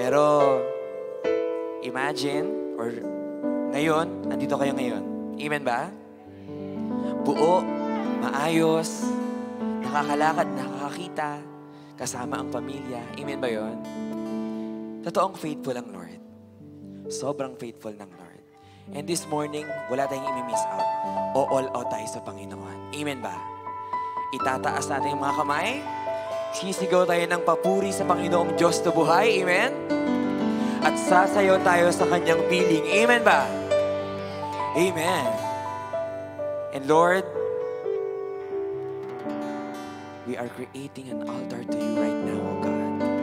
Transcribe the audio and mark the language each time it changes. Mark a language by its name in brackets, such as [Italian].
[Filipino] Pero, imagine, or ngayon, nandito kayo ngayon. Amen ba? Buo, maayos, nakakalakad, nakakakita, kasama ang pamilya. Amen ba yon? Totoong faithful ang Lord. Sobrang faithful ng Lord. [English] And this morning, [Filipino] wala tayong imi-miss out. O all out tayo sa Panginoon. Amen ba? Itataas natin yung mga kamay. Sisigaw tayo ng papuri sa Panginoong Diyos na buhay. Amen? At sasayaw tayo sa Kanyang piling. Amen ba? Amen. [English] And Lord, we are creating an altar to you right now, O God.